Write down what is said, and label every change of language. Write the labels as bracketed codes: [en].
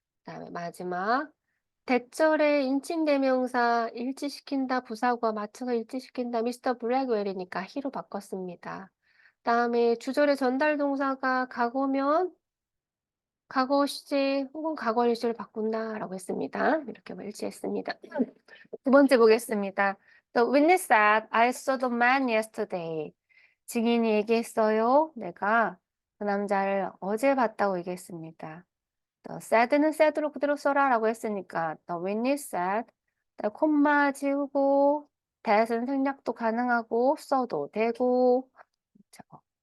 [ko] 그다음에 마지막, 대절의 인칭대명사 일치시킨다, 부사구와 맞춰서 일치시킨다. 미스터 블랙웰이니까 히로 바꿨습니다. 그다음에 주절의 전달 동사가 과거면 과거 시제 혹은 과거 시제를 바꾼다라고 했습니다. 이렇게 일치했습니다. 두 번째 보겠습니다. [en] The witness said, I saw the man yesterday. [ko] 증인이 얘기했어요. 내가 그 남자를 어제 봤다고 얘기했습니다. The said는 said로 그대로 써라라고 했으니까 [en] the witness said, [ko] 콤마 지우고 that은 생략도 가능하고 써도 되고. 그쵸?